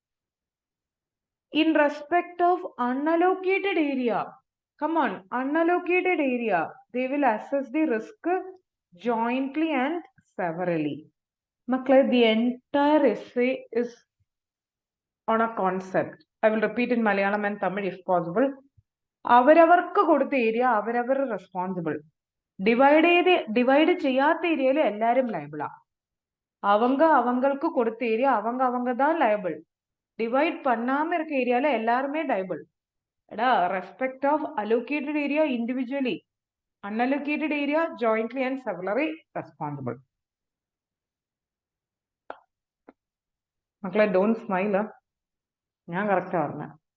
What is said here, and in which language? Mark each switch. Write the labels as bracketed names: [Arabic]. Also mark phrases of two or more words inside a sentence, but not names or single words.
[English] In respect of unallocated area, come on, unallocated area, they will assess the risk jointly and severally. The entire essay is on a concept. I will repeat in Malayalam and Tamil if possible. [Malayalam] അവരവർക്ക് കൊടുത്ത ഏരിയ അവരവർ റെസ്പോൺസിബിൾ. ഡിവൈഡ് ചെയ്യാത്ത ഏരിയയിൽ എല്ലാരും ലയബിളാ. [Tamil] அவங்களுக்கு கொடுத்த ஏரியா அவங்க தான் லயபிள். டிவைட் பண்ணாம இருக்க ஏரியால எல்லாருமே லைபிள். [English] respect of allocated area individually, unallocated area jointly and severally responsible. மக்களே don't smile, [Malayalam] ഞാൻ കറക്റ്റാ പറഞ്ഞ.